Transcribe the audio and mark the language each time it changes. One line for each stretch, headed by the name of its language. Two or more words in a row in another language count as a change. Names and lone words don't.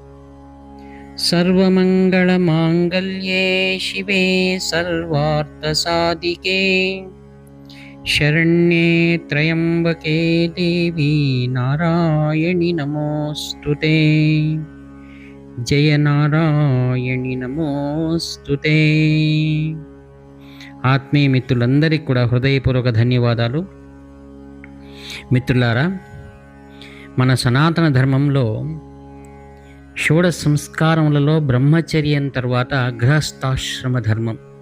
Sanskrit: सर्वमङ्गलमाङ्गल्ये शिवे सर्वार्थसाधिके शरण्ये त्र्यम्बके देवी नारायणि नमोऽस्तुते। जय नारायणि नमोऽस्तुते।
Telugu: ఆత్మీయ మిత్రులందరికీ కూడా హృదయపూర్వక ధన్యవాదాలు. మిత్రులారా, మన సనాతన ధర్మంలో షోడశ సంస్కారములలో బ్రహ్మచర్యం తర్వాత గృహస్థాశ్రమ ధర్మం.